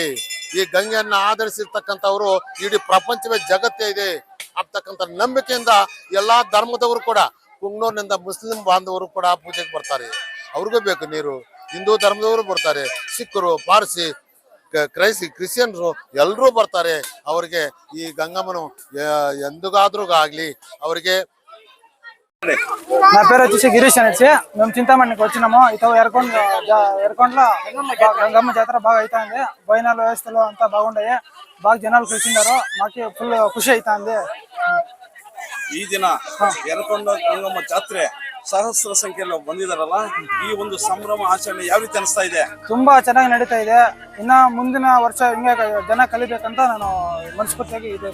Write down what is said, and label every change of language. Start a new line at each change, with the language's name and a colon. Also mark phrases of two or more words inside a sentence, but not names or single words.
Kannada: ಈ ಗಂಗೆಯನ್ನ ಆಧರಿಸಿರ್ತಕ್ಕಂಥವ್ರು ಇಡೀ ಪ್ರಪಂಚವೇ ಜಗತ್ತೇ ಇದೆ ಅಂತಕ್ಕಂಥ ನಂಬಿಕೆಯಿಂದ ಎಲ್ಲಾ ಧರ್ಮದವರು ಕೂಡ ಕುಂಗ್ನೂರಿನಿಂದ ಮುಸ್ಲಿಂ ಬಾಂಧವರು ಕೂಡ ಪೂಜೆಗೆ ಬರ್ತಾರೆ. ಅವ್ರಿಗೂ ಬೇಕು ನೀರು. ಹಿಂದೂ ಧರ್ಮದವರು ಬರ್ತಾರೆ, ಸಿಖ್ರು, ಪಾರ್ಸಿ, ಕ್ರಿಶ್ಚಿಯನ್ರು ಎಲ್ಲರೂ ಬರ್ತಾರೆ. ಅವರಿಗೆ ಈ గంగమ్మను ఎందుగాದ್ರೂ ಆಗ್ಲಿ ಅವರಿಗೆ.
Telugu: నా పేరు వచ్చేసి గిరీష్ అనేసి మేము చింతామణికి వచ్చినాము. ఇతను ఎరకొండలో గంగమ్మ జాతర బాగా అవుతుంది. భోజనాల వ్యవస్థలు అంతా బాగుంటాయి. బాగా జనాలు కలిసినారు. మాకు ఫుల్ ఖుಷಿ అవుతుంది.
Kannada: ಈ ದಿನ ಯರಕೊಂಡ ಗಂಗಮ್ಮ ಜಾತ್ರೆ ಸಹಸ್ರ ಸಂಖ್ಯೆಯಲ್ಲಿ ಬಂದಿದಾರಲ್ಲ, ಈ ಒಂದು ಸಂಭ್ರಮ ಆಚರಣೆ ಯಾವ ರೀತಿ ಅನಿಸ್ತಾ ಇದೆ? ತುಂಬಾ ಚೆನ್ನಾಗಿ ನಡೀತಾ ಇದೆ. ಇನ್ನ ಮುಂದಿನ ವರ್ಷ ಹಿಂಗೆ ಜನ ಕಲಿಬೇಕಂತ ನಾನು ಮನಸ್ಫೂರ್ತಿಯಾಗಿ ಇದೆ.